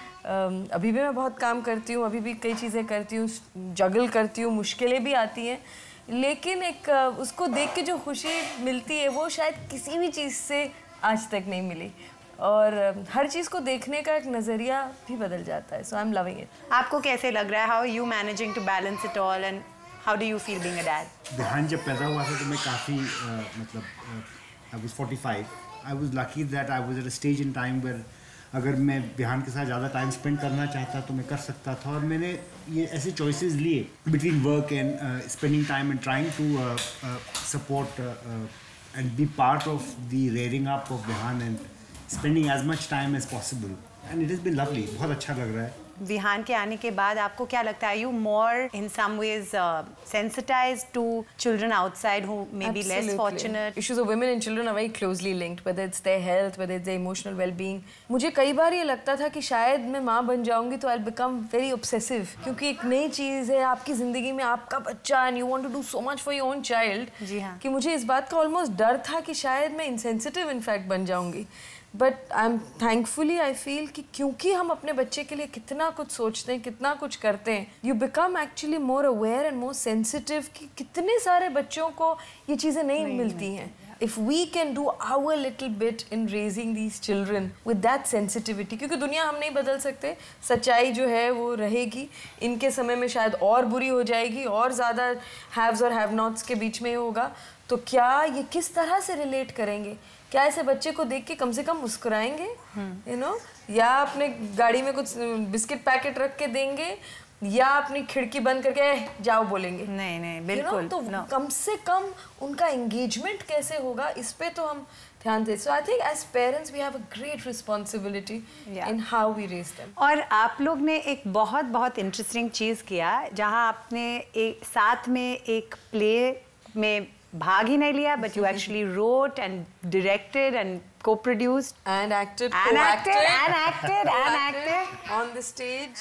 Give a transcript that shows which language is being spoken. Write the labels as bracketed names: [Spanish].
[Hindi] अभी भी मैं बहुत काम करती हूँ, अभी भी कई चीज़ें करती हूँ, जगल करती हूँ, मुश्किलें भी आती हैं, लेकिन एक उसको देख के जो खुशी मिलती है वो शायद किसी भी चीज़ से आज तक नहीं मिली। और हर चीज़ को देखने का एक नज़रिया भी बदल जाता है। [English] So I am loving it. [Hindi] आपको कैसे लग रहा है? [English] How are you managing to balance it all and how do you feel being a dad? [Hindi] Vihaan जब पैदा हुआ था तो मैं काफ़ी मतलब [English] I was 45. I was lucky that I was at a stage in time where [Hindi] अगर मैं विहान के साथ ज़्यादा टाइम स्पेंड करना चाहता तो मैं कर सकता था, और मैंने ये ऐसे चॉइसेस लिए [English] between work and spending time and trying to support and be part of the rearing up of Vihaan and spending as much time as possible, and it has been lovely. [Hindi] बहुत अच्छा लग रहा है। विहान के आने के बाद आपको क्या लगता है? [English] You more in some ways sensitized to children outside who may be less fortunate. Issues of women and children are very closely linked, whether it's their health, whether it's their emotional well-being. [Hindi] मुझे कई बार ये लगता था कि शायद मैं माँ बन जाऊंगी तो [English] I'll become very obsessive, [Hindi] क्योंकि एक नई चीज़ है आपकी ज़िंदगी में, आपका बच्चा, [English] and you want to do so much for your own child. [Hindi] जी हाँ। कि मुझे इस बात का almost डर था कि शायद मैं [English] insensitive in fact [Hindi] बन जाऊंगी। [English] but I am thankfully I feel [Hindi] कि क्योंकि हम अपने बच्चे के लिए कितना कुछ सोचते हैं, कितना कुछ करते हैं, [English] you become actually more aware and more sensitive [Hindi] कि कितने सारे बच्चों को ये चीज़ें नहीं मिलती हैं। [English] if we can do our little bit in raising these children with that sensitivity, [Hindi] क्योंकि दुनिया हम नहीं बदल सकते, सच्चाई जो है वो रहेगी, इनके समय में शायद और बुरी हो जाएगी, और ज़्यादा हैव्स और हैव नॉट्स के बीच में होगा, तो क्या ये किस तरह से रिलेट करेंगे? क्या ऐसे बच्चे को देख के कम से कम मुस्कुराएंगे, [English] you know, [Hindi] या अपने गाड़ी में कुछ बिस्किट पैकेट रख के देंगे, या अपनी खिड़की बंद करके जाओ बोलेंगे? नहीं बिल्कुल। तो कम से कम उनका एंगेजमेंट कैसे होगा, इस पे तो हम ध्यान दे. [English] So I think as parents we have a great responsibility in how we raise them. [Hindi] और आप लोग ने एक बहुत इंटरेस्टिंग चीज़ किया जहाँ आपने एक साथ में एक प्ले में भाग ही नहीं लिया, [English] but you actually wrote and directed and co-produced and acted on the stage.